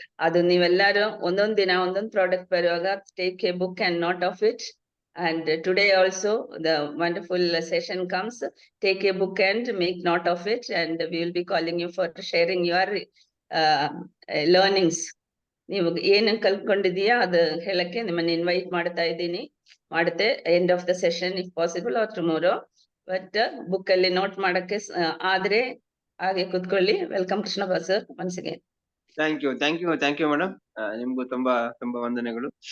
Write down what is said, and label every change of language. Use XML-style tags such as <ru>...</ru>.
<kn>ಅದು ನೀವೆಲ್ಲರೂ ಒಂದೊಂದ್ ದಿನ ಒಂದೊಂದು ಪ್ರಾಡಕ್ಟ್ ಬರುವಾಗ</kn> <en>Take a book and note of it. And today also the wonderful session comes. Take a book and make note of it, and we will be calling you for sharing your learnings.</en> <kn>ನೀವು ಏನ್ ಕಲ್ತ್ಕೊಂಡಿದೀಯಾ ಅದು ಹೇಳಕ್ಕೆ ನಿಮ್ಮನ್ನ invite ಮಾಡ್ತಾ ಇದ್ದೀನಿ. ಮಾಡುತ್ತೆ</kn> <en>End of the session if possible or tomorrow.</en> <kn>But book ಅಲ್ಲಿ note ಮಾಡಕ್ಕೆ ಆದ್ರೆ ಹಾಗೆ ಕೂತ್ಕೊಳ್ಳಿ.</kn> <en>Welcome Krishnappa sir once again. Thank you madam.</en> <kn>ನಿಮ್ಗೂ ತುಂಬಾ ವಂದನೆಗಳು.</kn>